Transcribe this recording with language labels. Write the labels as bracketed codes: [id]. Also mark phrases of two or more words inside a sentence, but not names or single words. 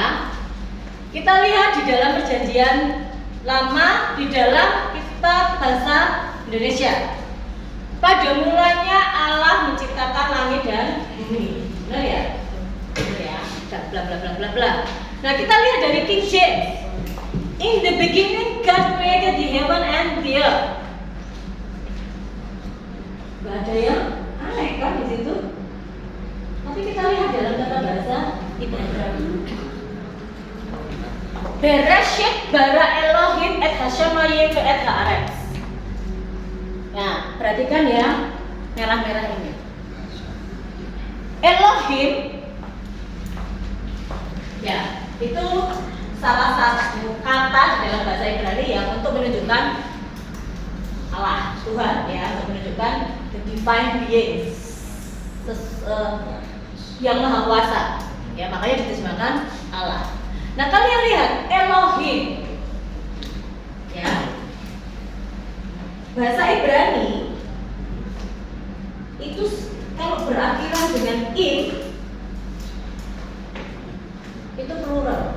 [id] Kita lihat di dalam Perjanjian Lama di dalam kitab bahasa Indonesia. Pada mulanya Allah menciptakan langit dan bumi. Benar ya? Benar ya. Bla bla bla bla bla. Nah, kita lihat dari King James. [en] In the beginning God created the heaven and the earth. [id] Gak ada yang aneh kan di situ. Tapi kita lihat dalam kata bahasa Ibrani. [he] בראשית ברא אלוהים את השמים את הארץ. [id] Nah, perhatikan ya merah-merah ini. Elohim, ya itu salah satu kata di dalam bahasa Ibrani yang untuk menunjukkan Allah, Tuhan ya, untuk menunjukkan [en] the divine beings, [id] yang maha kuasa ya, makanya diterjemahkan Allah. Nah kalian lihat Elohim ya, bahasa Ibrani itu kalau berakhiran dengan in itu plural.